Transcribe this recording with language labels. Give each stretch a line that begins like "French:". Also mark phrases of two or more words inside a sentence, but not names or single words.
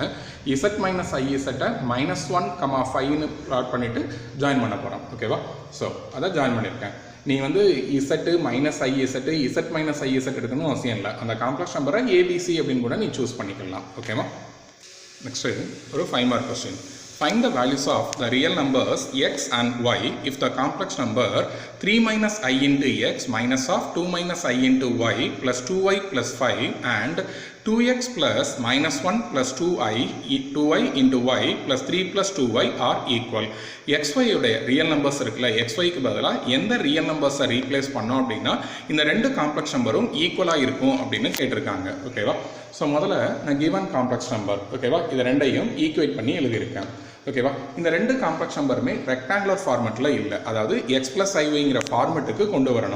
English: z minus iz
Tamil: -1,5ன்னு பிளாட் பண்ணிவிட்டு ஜாயின் பண்ண போகிறோம். ஓகேவா? ஸோ அதை ஜாயின் பண்ணியிருக்கேன். நீ வந்து
English: z minus iz z minus iz
Tamil: எடுக்கணும்னு அவசியம் இல்லை. அந்த
English: complex number
Tamil: ஏபிசி அப்படின்னு கூட நீ சூஸ் பண்ணிக்கலாம். ஓகேவா? நெக்ஸ்ட்டு ஒரு 5
English: mark question. Find the values of the real numbers x and y if the complex number 3 minus I into x minus of 2 minus I into y plus 2y plus 5 and 2x plus -1 plus 2y into y plus 3 plus 2y are equal.
Tamil: xy உடைய
English: real numbers
Tamil: இருக்குல்ல, xyக்கு பதிலாக எந்த
English: real numbers
Tamil: ரீப்ளேஸ் பண்ணோம் அப்படின்னா இந்த ரெண்டு
English: complex number
Tamil: ஈக்குவலாக இருக்கும் அப்படின்னு கேட்டிருக்காங்க. ஓகேவா? ஸோ முதல்ல நான்
English: given complex number,
Tamil: ஓகேவா, இதை ரெண்டையும் ஈக்குவேட் பண்ணி எழுதியிருக்கேன். ஓகேவா? இந்த ரெண்டு
English: complex number rectangular format
Tamil: இல்லை, அதாவது
English: x plus iy
Tamil: ஃபார்மெட்டுக்கு கொண்டு வரணும்.